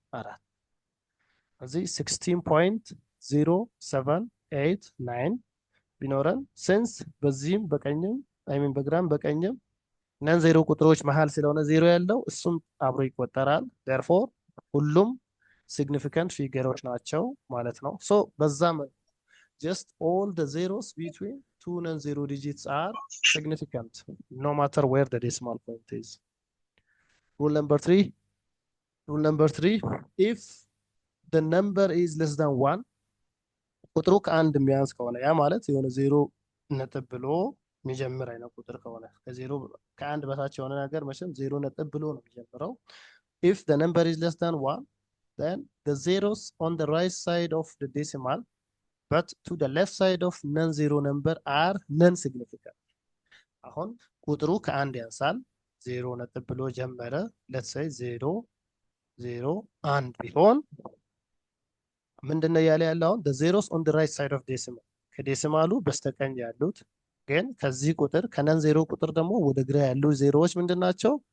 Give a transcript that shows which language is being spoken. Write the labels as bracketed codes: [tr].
[am] 4። እዚህ 16.0789 ቢኖረን ሲንስ በዚህም በቀኝም በግራም በቀኝም ነን ዜሮ ቁጥሮች መሃል ስለሆነ ዜሮ ያለው እሱም አብሮ ይቆጠራል። [en] therefore [am] ሁሉም ሲግኒፊካንት ፊገሮች ናቸው ማለት ነው። ሶ በዛ [en] just all the zeros between two non-zero digits are significant no matter where the decimal point is. Rule number 3 if the number is less than 1 [am] ቁጥሩ ከአንድ የሚያንስ ከሆነ ያ ማለት የሆነ ዜሮ ነጥብ ብሎ የሚጀምር አይነት ቁጥር ከሆነ ከአንድ በታች የሆነ ነገር መቼም ዜሮ ነጥብ ብሎ ነው የሚጀምረው [en] if the number is less than 1 then the zeros on the right side of the decimal but to the left side of non-zero number are non-significant. [am] አሁን ቁጥሩ ከአንድ ያንሳል ዜሮ ነጥብ ብሎ ጀመረ [en] let's say [am] 0 0 1 ቢሆን ምንድነው ያለ ያለው አሁን [en] the zeros on the right side of decimal [am] ከዴሲማሉ በስተቀኝ ያሉት ግን ከዚህ ቁጥር ከነን ዜሮ ቁጥር ደግሞ ወደ ግራ ያሉ ዜሮዎች ምንድናቸው?